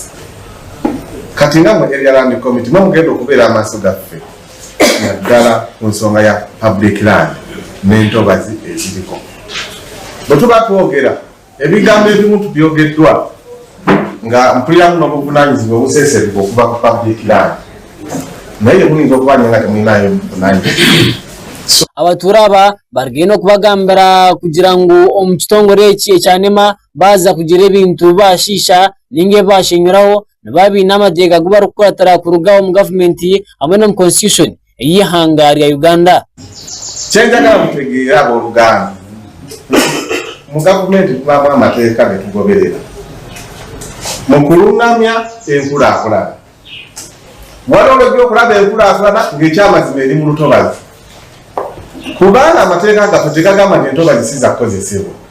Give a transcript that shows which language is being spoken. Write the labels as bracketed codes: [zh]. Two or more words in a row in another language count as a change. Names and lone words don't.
[lg] Kati nga mu [en] area land committee [lg] mugenda okubeera amaaso gaffe naddala ku nsonga ya [en] public land [lg] n'entobazi eziriko. Bwe tuba twogera ebigambo ebimu tubyogeddwa nga mpuliramu n'obuvunaanyizibwa obuseeserwa okuva ku [en] public land, [lg] naye muyinza okubanya nga temulinayo buvunaanyizibwa. [nyn] Abatuura aba barigenda okubagambira kugira ngu omu kitongole eki ekyanema baza kugira ebintu bashiisha ninga bashenyuraho nibabiina amateeka agu barikukuratira kuruga omu gavumenti hamwe n'omu constitution ey'ihanga lya Uganda. [lg] Kyenjagala mutegeera abooluganda, mu gavumenti tubaamu amateeka ge tugoberera mu kulungamya enkulaakulana. Waliwo olw'ojja okulaba enkulaakulana ng'ekyamazima eri mu lutobazi, kubanga amateeka gaffe tegagamba nti entobazi si zakukozesebwa.